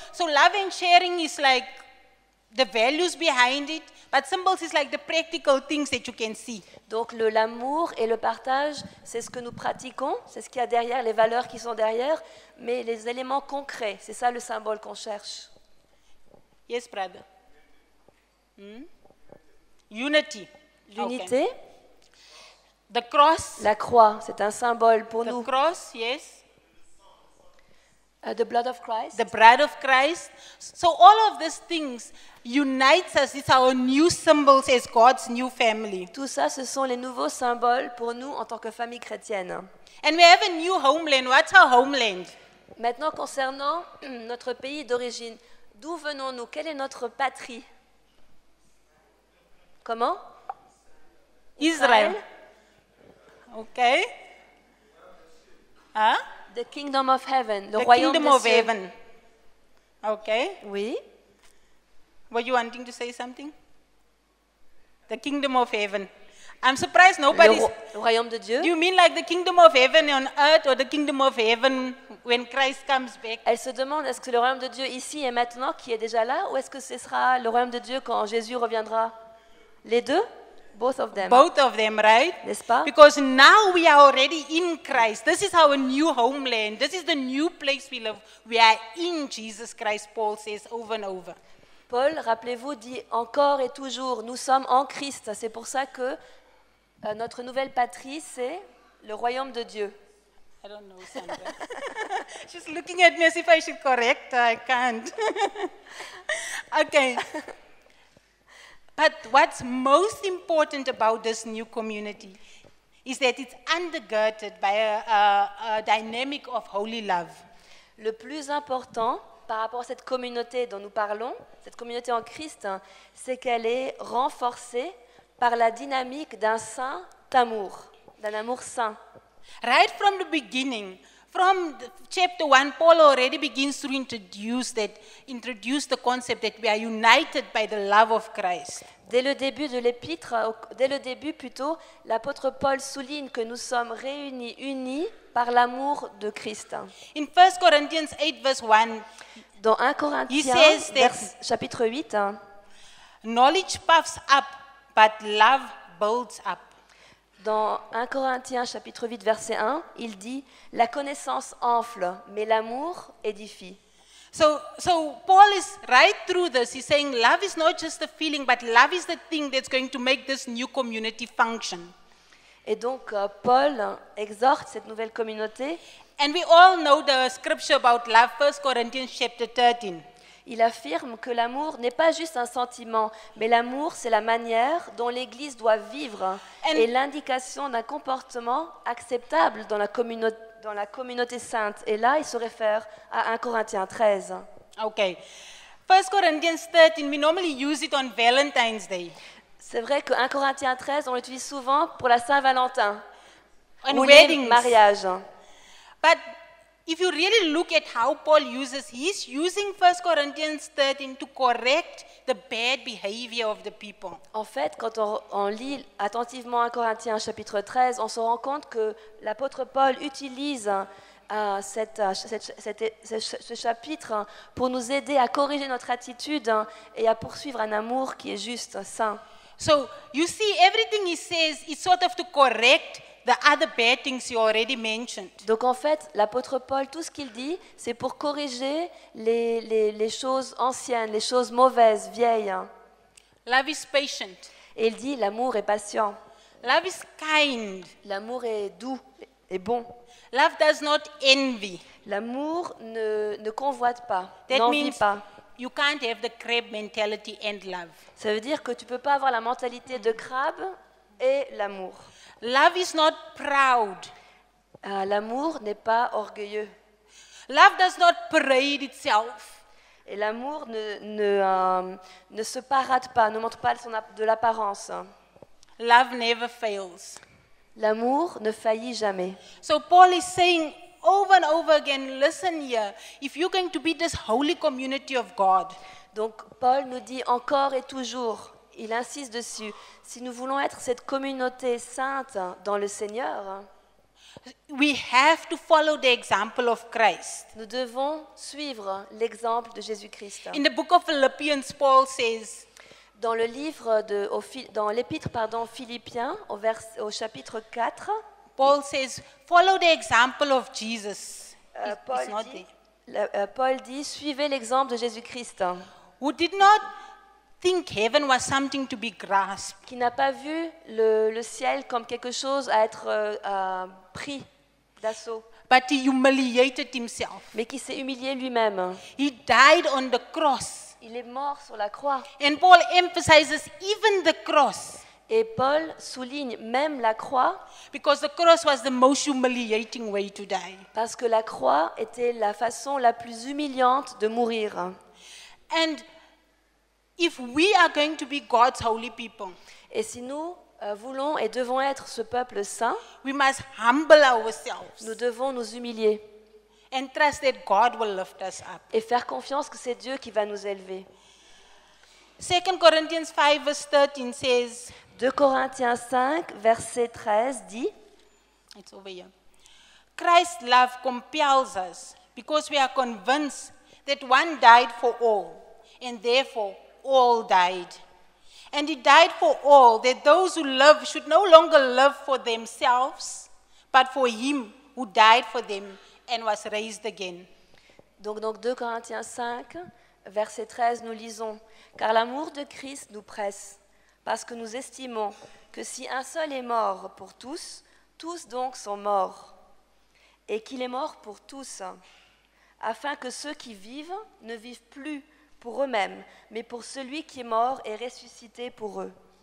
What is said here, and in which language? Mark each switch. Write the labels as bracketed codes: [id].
[en] So love and sharing is like the values behind it, but symbols is like the practical things that you can see. [fr] Donc l'amour et le partage, c'est ce que nous pratiquons, c'est ce qu'il y a derrière, les valeurs qui sont derrière, mais les éléments concrets, c'est ça le symbole qu'on cherche. [en] Yes, brother. Unity. [fr] L'unité, [en] Okay. The cross. [fr] la croix, c'est un symbole pour [en] The [fr] nous. [en] cross, yes. The blood of Christ. The bride of Christ. So all of these things unites us. It's our new symbols as God's new family. [fr] Tout ça, ce sont les nouveaux symboles pour nous en tant que famille chrétienne. [en] And we have a new homeland. What's our homeland? [fr] Maintenant, concernant notre pays d'origine, d'où venons-nous? Quelle est notre patrie? Comment? [en] Israel. Okay. Huh? The kingdom of heaven, le The [fr] royaume [en] kingdom [fr] des [en] of [fr] cieux. [en] heaven. Okay. [fr] Oui. [en] Were you wanting to say something? The kingdom of heaven. I'm surprised nobody's... [fr] Le royaume de Dieu. [en] Do you mean like the kingdom of heaven on earth or the kingdom of heaven when Christ comes back? [fr] Elle se demande, est-ce que le royaume de Dieu ici et maintenant, qui est déjà là, ou est-ce que ce sera le royaume de Dieu quand Jésus reviendra? Les deux? [en] Both of them. Both of them, right? [fr] N'est-ce pas? [en] Because now we are already in Christ. This is our new homeland. This is the new place we live. We are in Jesus Christ, Paul says over and over. [fr] Paul, rappelez-vous, dit encore et toujours, nous sommes en Christ. C'est pour ça que notre nouvelle patrie, c'est le royaume de Dieu. [en] I don't know, Sandra. She's looking at me as if I should correct her. I can't. Okay. But what's most important about this new community is that it's undergirded by a dynamic of holy love. [fr] Le plus important par rapport à cette communauté dont nous parlons, cette communauté en Christ, c'est qu'elle est renforcée par la dynamique d'un saint amour, d'un amour saint. [en] Right from the beginning, from chapter 1, Paul already begins to introduce the concept that we are united by the love of Christ. [fr] Dès le début de l'épître, dès le début plutôt, l'apôtre Paul souligne que nous sommes réunis, unis par l'amour de Christ. [en] In 1 Corinthians 8 verse 1, [fr] Dans 1 Corinthiens, [en] says that- [fr] chapitre 8, [en] knowledge puffs up, but love builds up. [fr] dans 1 Corinthiens, chapitre 8, verset 1, il dit « La connaissance enfle, mais l'amour édifie. [en] So Paul is right through this. He's saying love is not just a feeling, but love is the thing that's going to make this new community function. [fr] Et donc, Paul exhorte cette nouvelle communauté. [en] And we all know the scripture about love, 1 Corinthians chapter 13. [fr] Il affirme que l'amour n'est pas juste un sentiment, mais l'amour, c'est la manière dont l'Église doit vivre et l'indication d'un comportement acceptable dans la communauté sainte. Et là, il se réfère à 1 Corinthiens 13. [en] Okay. 1 Corinthians 13, we normally use it on Valentine's Day. [fr] C'est vrai que 1 Corinthiens 13, on l'utilise souvent pour la Saint-Valentin [en] On [fr] ou les [en] weddings. [fr] mariages. [en] But if you really look at how Paul uses, he's using 1 Corinthians 13 to correct the bad behavior of the people. [fr] En fait, quand on lit attentivement 1 Corinthiens chapitre 13, on se rend compte que l'apôtre Paul utilise ce chapitre pour nous aider à corriger notre attitude et à poursuivre un amour qui est juste, saint. [en] So you see, everything he says is sort of to correct the other bad things you already mentioned. [fr] Donc en fait, l'apôtre Paul, tout ce qu'il dit, c'est pour corriger les choses anciennes, les choses mauvaises, vieilles. [en] Love is patient. [fr] Et il dit, l'amour est patient, [en] Love is kind. [fr] l'amour est doux et bon. [en] Love does not envy. [fr] L'amour ne convoite pas, [en] That [fr] n'envie [en] means [fr] pas. [en] you can't have the crab mentality and love. [fr] Ça veut dire que tu ne peux pas avoir la mentalité de crabe et l'amour. [en] Love is not proud. [fr] L'amour n'est pas orgueilleux. [en] Love does not parade itself. [fr] Et l'amour ne se parade pas, ne montre pas de l'apparence. [en] Love never fails. [fr] L'amour ne faillit jamais. [en] So Paul is saying over and over again, listen here, if you're going to be this holy community of God, [fr] Donc Paul nous dit encore et toujours, il insiste dessus, si nous voulons être cette communauté sainte dans le Seigneur, [en] we have to follow the example of Christ. [fr] nous devons suivre l'exemple de Jésus-Christ. [en] In the book of Philippians, Paul says, [fr] Dans le livre dans l'épître Philippiens, au chapitre 4, [en] Paul says, follow the example of Jesus. It's not there. [fr] Paul dit, suivez l'exemple de Jésus-Christ, [en] Who did not think heaven was something to be grasped, [fr] qui n'a pas vu le ciel comme quelque chose à être pris d'assaut, [en] but he humiliated himself. [fr] mais qui s'est humilié lui-même. [en] He died on the cross. [fr] Il est mort sur la croix. [en] And Paul emphasizes even the cross, [fr] Et Paul souligne même la croix, [en] because the cross was the most humiliating way to die. [fr] parce que la croix était la façon la plus humiliante de mourir. [en] And if we are going to be God's holy people, [fr] Et si nous voulons et devons être ce peuple saint, [en] we must humble ourselves [fr] nous devons nous humilier [en] and trust that God will lift us up. [fr] et faire confiance que c'est Dieu qui va nous élever. [en] 2 Corinthians 5 verse 13 says, [fr] 2 Corinthiens 5, verset 13 dit, [en] it's over here. Christ's love compels us because we are convinced that one died for all, and therefore all died. And he died for all, that those who live should no longer live for themselves, but for him who died for them and was raised again. [fr] donc 2 Corinthiens 5, verset 13, nous lisons, « Car l'amour de Christ nous presse, parce que nous estimons que si un seul est mort pour tous, tous donc sont morts, et qu'il est mort pour tous, afin que ceux qui vivent ne vivent plus pour eux-mêmes, mais pour celui qui est mort et ressuscité pour eux. »